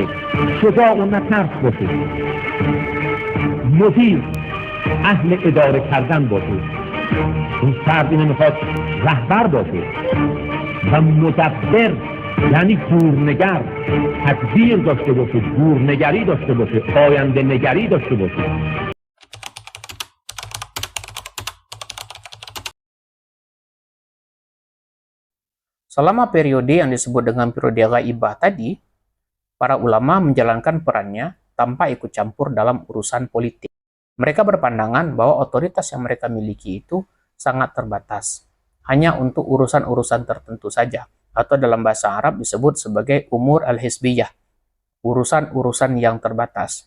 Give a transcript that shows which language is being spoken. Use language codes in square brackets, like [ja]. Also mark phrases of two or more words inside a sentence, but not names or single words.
[fa] شجاع اون نه ترس باشه، مدیر اهل اداره کردن باشه، اون فرد اینو میخواد رهبر باشه و مدبر یعنی گورنگر، تدبیر داشته باشه، گورنگری داشته باشه، آینده نگری داشته باشه. [id] Selama periode yang disebut dengan periode ghaibah tadi, para ulama menjalankan perannya tanpa ikut campur dalam urusan politik. Mereka berpandangan bahwa otoritas yang mereka miliki itu sangat terbatas, hanya untuk urusan-urusan tertentu saja, atau dalam bahasa Arab disebut sebagai [ar] أمور الحسبية, [id] urusan-urusan yang terbatas.